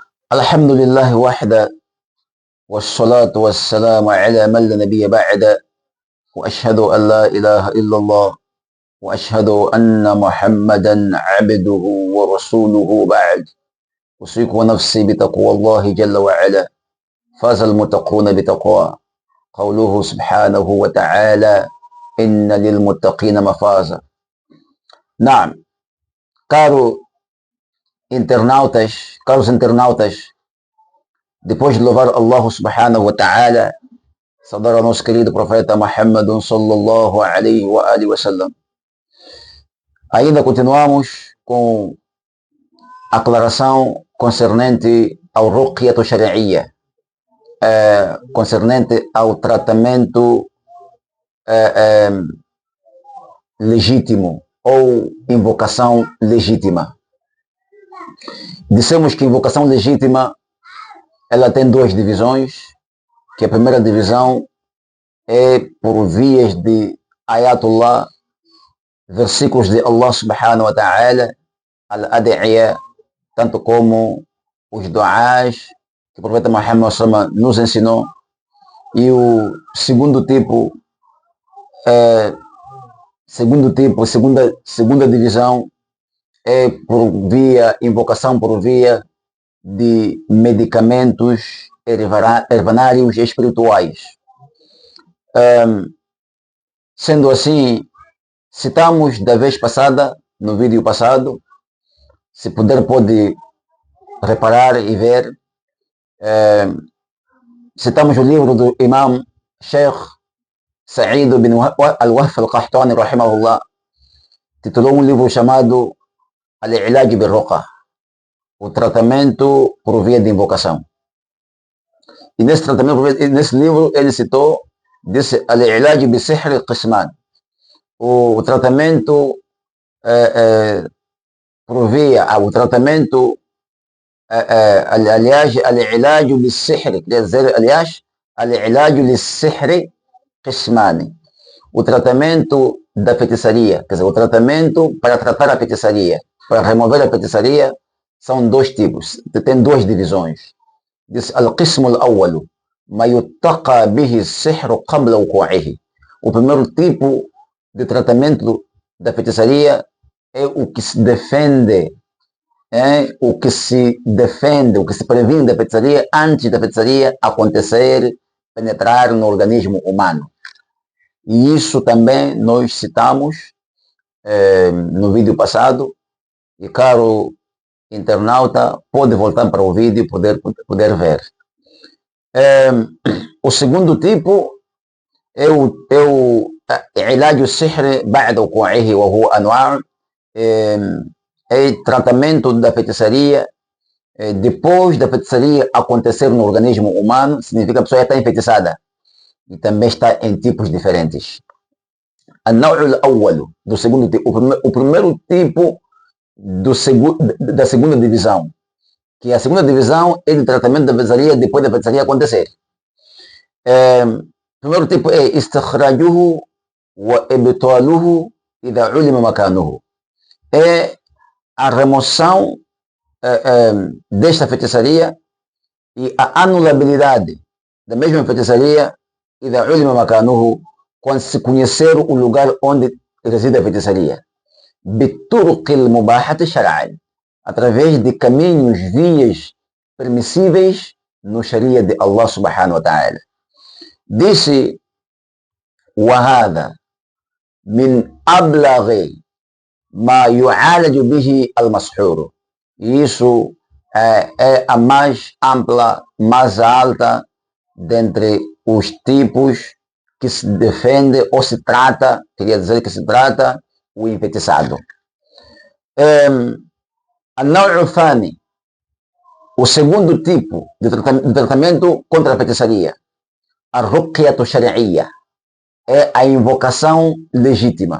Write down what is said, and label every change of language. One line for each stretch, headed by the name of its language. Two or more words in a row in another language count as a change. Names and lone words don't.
Arabic: الحمد لله وحده، والصلاة والسلام على من لا نبي بعد، وأشهد أن لا إله إلا الله، وأشهد أن محمدا عبده ورسوله بعد. أوصيكم نفسي بتقوى الله جل وعلا. فاز المتقون بتقوى. قوله سبحانه وتعالى: إن للمتقين مفازا. نعم.
Portuguese: Caros internautas, depois de louvar
Arabic: الله سبحانه وتعالى,
Portuguese: saudar ao nosso querido profeta Muhammad
Arabic: صلى الله عليه وعلى آله وسلم.
Portuguese: Ainda continuamos com a aclaração concernente ao
Arabic: الرقية الشرعية,
Portuguese: concernente ao tratamento legítimo ou invocação legítima. Dissemos que invocação legítima ela tem duas divisões, que a primeira divisão é por vias de ayatullah, versículos de
Arabic: الله سبحانه وتعالى,
Portuguese: al-ad'iya, tanto como os du'ás que o profeta Muhammad nos ensinou. E o segunda divisão é por via, invocação por via de medicamentos herbanários espirituais. Sendo assim, citamos da vez passada, no vídeo passado, se puder pode reparar e ver, citamos o livro do Imam Sheikh Sa'id bin al-Wahf al-Qahtani rahimahullah, titulou um livro chamado Al-Ilaj bil-Ruqa, o tratamento por via de invocação. E nesse livro ele citou, disse
Arabic: العلاج بالسحر قسمان,
Portuguese: o tratamento por via, o tratamento
Arabic: العلاج بالسحر,
Portuguese: quer dizer, aliás,
Arabic: العلاج بالسحر قسمان,
Portuguese: o tratamento da feitiçaria, quer dizer, o tratamento para tratar a feitiçaria, para remover a feitiçaria, são dois tipos, tem duas divisões.
Arabic: Diz القسم الأول ما يتقى به السحر قبل وقوعه.
Portuguese: O primeiro tipo de tratamento da feitiçaria é o que se defende, o que se previne da feitiçaria antes da feitiçaria acontecer, penetrar no organismo humano. E isso também nós citamos no vídeo passado. E caro internauta, pode voltar para o vídeo e poder ver. O segundo tipo é o
Arabic: علاج السحر بعد وقوعه وهو أنواع',
Portuguese: é tratamento da feitiçaria depois da feitiçaria acontecer no organismo humano. Significa que a pessoa já está enfeitiçada e também está em tipos diferentes.
Arabic: النوع الأول,
Portuguese: do segundo tipo, o primeiro tipo da segunda divisão, que a segunda divisão é de tratamento da feitiçaria depois da feitiçaria acontecer. Primeiro tipo é
Arabic: استخراجه وإبطاله إذا علم مكانه,
Portuguese: é a remoção desta feitiçaria e a anulabilidade da mesma feitiçaria
Arabic: إذا علم مكانه,
Portuguese: quando se conhecer o lugar onde reside a feitiçaria.
Arabic: بالطرق المباحة شرعا,
Portuguese: através de caminhos, vias permissíveis no Sharia de
Arabic: الله سبحانه وتعالى. Disse: وهذا من أبلغ ما يعالج به المسحور.
Portuguese: Isso é a mais ampla, mais alta dentre os tipos que se defende ou se trata, queria dizer que se trata o enfeitiçado.
Arabic: النوع الثاني,
Portuguese: o segundo tipo de tratamento contra a feitiçaria, a
Arabic: الرقية الشرعية,
Portuguese: é a invocação legítima.